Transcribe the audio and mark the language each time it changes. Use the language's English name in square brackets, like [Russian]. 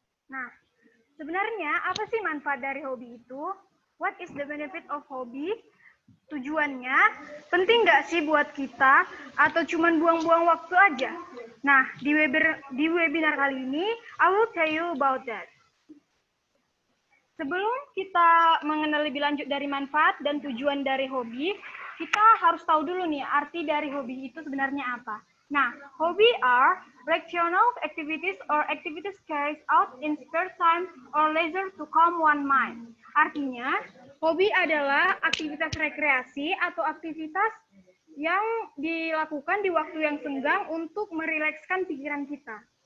[Indonesian] Nah, sebenarnya apa sih manfaat dari hobi itu? [English] What is the benefit of hobby? [Indonesian] Tujuannya, penting nggak sih buat kita atau cuman buang-buang waktu aja? Nah, di webinar kali ini, [English] I will tell you about that. [Indonesian] Sebelum kita mengenal lebih lanjut dari manfaat dan tujuan dari hobi, kita harus tahu dulu nih arti dari hobi itu sebenarnya apa. [English] Nah, hobby are recreational activities or activities carried out in spare time or leisure to calm one mind. [Indonesian] Artinya, hobi adalah aktivitas rekreasi atau aktivitas yang dilakukan di waktu yang senggang untuk merilekskan pikiran kita.